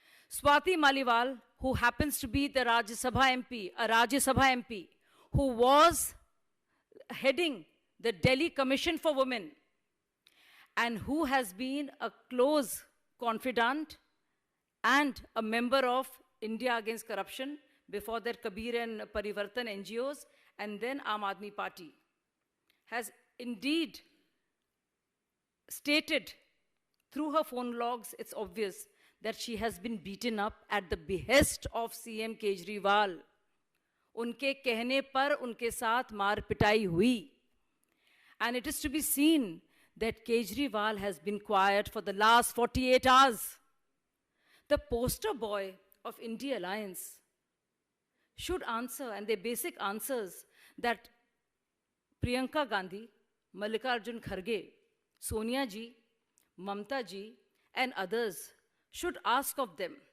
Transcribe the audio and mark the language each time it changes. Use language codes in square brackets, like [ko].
[en] Swati Maliwal, who happens to be the Rajya Sabha MP, a Rajya Sabha MP, who was heading the Delhi Commission for Women, and who has been a close confidant and a member of India Against Corruption, before that Kabir and Parivartan NGOs, and then Aam Aadmi Party, has indeed stated through her phone logs, it's obvious that she has been beaten up at the behest of CM Kejriwal. [hi] उनके कहने पर उनके साथ मार पिटाई हुई. [en] And it is to be seen that Kejriwal has been quiet for the last 48 hours. The poster boy of India Alliance should answer, and the basic answers that Priyanka Gandhi, Mallikarjun Kharge, Sonia ji, Mamta ji, and others should ask of them.